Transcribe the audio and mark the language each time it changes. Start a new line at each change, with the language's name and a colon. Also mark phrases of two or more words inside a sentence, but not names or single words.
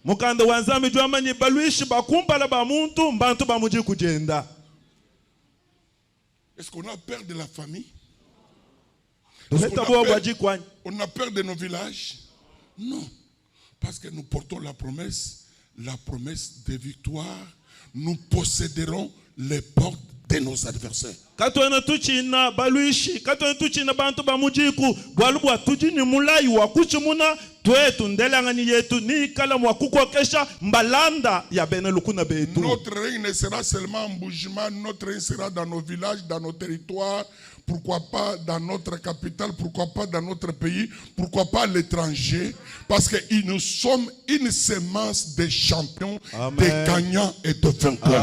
French: Est-ce qu'on a peur de la famille? On a peur de nos villages? Non. Parce que nous portons la promesse de victoire. Nous posséderons les portes combattez nos adversaires.
Luba-Lulua: Katwena tuchina baluishi, katwena tuchina bantu bamujiku, bwalubwa tujini mulai wa kuchimuna, twetu ndelangani yetu ni kala mwakukokesha mbalanda ya benelukuna betu.
French: Notre règne ne sera seulement en Boujima, notre règne sera dans nos villages, dans nos territoires, pourquoi pas dans notre capitale, pourquoi pas dans notre pays, pourquoi pas à l'étranger, parce que nous sommes une semence de champions, Amen. de gagnants et de vainqueurs.